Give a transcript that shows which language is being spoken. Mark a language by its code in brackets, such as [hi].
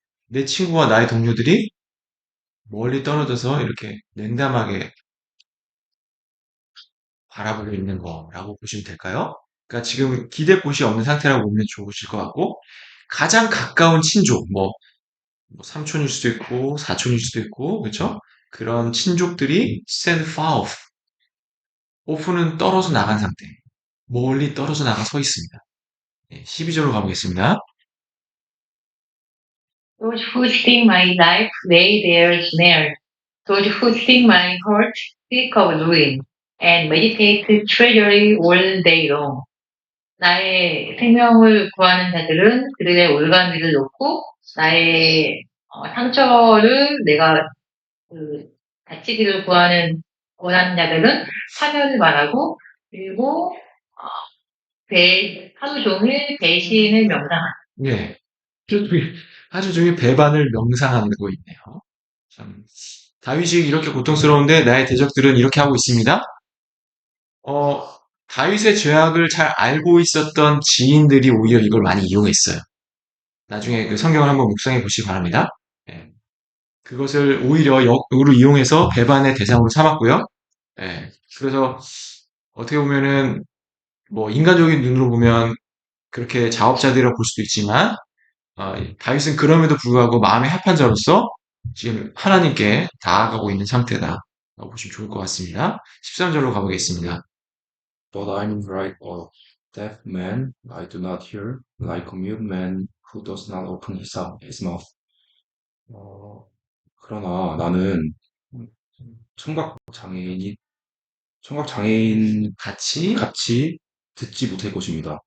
[ko] 내 친구와 나의 동료들이 멀리 떨어져서 이렇게 냉담하게 바라보고 있는 거라고 보시면 될까요? 그러니까 지금 기댈 곳이 없는 상태라고 보면 좋으실 것 같고, 가장 가까운 친족, 뭐 삼촌일 수도 있고, 사촌일 수도 있고, 그렇죠? 그런 친족들이 [en] stand far off. [ko] off는 떨어져 나간 상태. 멀리 떨어져 나가 서 있습니다. 12절로 가보겠습니다. [en] Those who seek my life lay their snares. Those who seek my heart speak of ruin and meditate treachery all day long. [ko] 나의 생명을 구하는 자들은 그들의 올가미를 놓고 나의 상처를 내가 다치기를 원하는 자들은 사면을 말하고 그리고 하루 종일 배신을 명상한다. 예. 하루 종일 배반을 명상하고 있네요. 참, 다윗이 이렇게 고통스러운데 나의 대적들은 이렇게 하고 있습니다. 다윗의 죄악을 잘 알고 있었던 지인들이 오히려 이걸 많이 이용했어요. 나중에 그 성경을 한번 묵상해 보시기 바랍니다. 예. 그것을 오히려 역으로 이용해서 배반의 대상으로 삼았고요. 예. 그래서 어떻게 보면은 뭐 인간적인 눈으로 보면 그렇게 자업자들이라고 볼 수도 있지만 다윗은 그럼에도 불구하고 마음의 합판자로서 지금 하나님께 다가가고 있는 상태다라고 보시면 좋을 것 같습니다. 13절로 가보겠습니다. [en] But I'm like a deaf man, I do not hear, like a mute man who does not open his mouth. [ko] 그러나 나는 청각 장애인이 청각 장애인 같이 같이 듣지 못할 것입니다.